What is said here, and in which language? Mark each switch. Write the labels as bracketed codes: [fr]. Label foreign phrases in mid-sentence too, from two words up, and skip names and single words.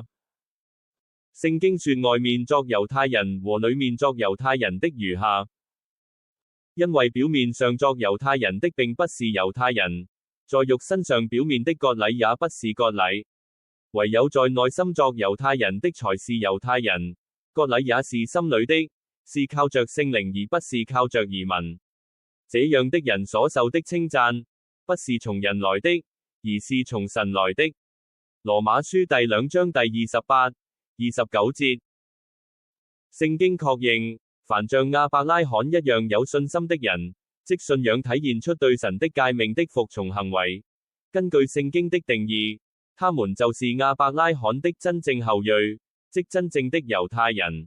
[zh] 聖經說外面作猶太人和裏面作猶太人的如下，因為表面上作猶太人的並不是猶太人，在肉身上表面的割禮也不是割禮，唯有在內心作猶太人的才是猶太人，割禮也是心裏的，是靠着聖靈而不是靠着儀文。這樣的人所受的稱讚，不是從人來的，而是從神來的。羅馬書第2章第28、29節。聖經確認，凡像亞伯拉罕一樣有信心的人，即信仰體現出對神的誡命的服從行為。根據聖經的定義，他們就是亞伯拉罕的真正後裔，即真正的猶太人。